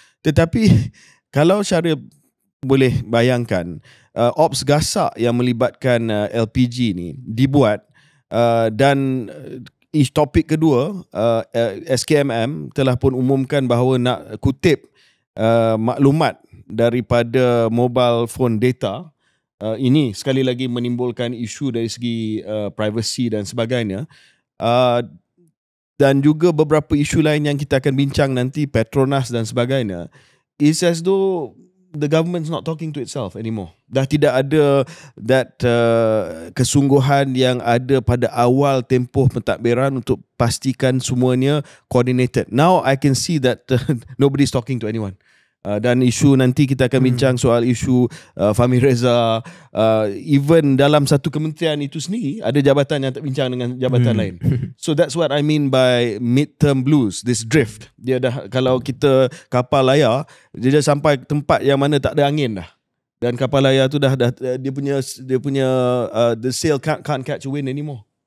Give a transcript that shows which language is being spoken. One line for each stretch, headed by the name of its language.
Malay: Tetapi kalau Syaril boleh bayangkan, ops gasak yang melibatkan LPG ni dibuat dan topik kedua, SKMM telah pun umumkan bahawa nak kutip maklumat daripada mobile phone data. Ini sekali lagi menimbulkan isu dari segi privacy dan sebagainya. Dan juga beberapa isu lain yang kita akan bincang nanti, Petronas dan sebagainya.
English: It's as though the government's not talking to itself anymore.
Malay: Dah tidak ada that kesungguhan yang ada pada awal tempoh pentadbiran untuk pastikan semuanya coordinated.
English: Now I can see that nobody's talking to anyone.
Malay: Dan isu nanti kita akan bincang soal isu Fahmi Reza, even dalam satu kementerian itu sendiri ada jabatan yang tak bincang dengan jabatan lain.
English: So that's what I mean by midterm blues, this drift.
Malay: Dia dah, kalau kita kapal layar, dia dah sampai tempat yang mana tak ada angin dah. Dan kapal layar tu dah dia punya
English: the sail can't catch a wind anymore.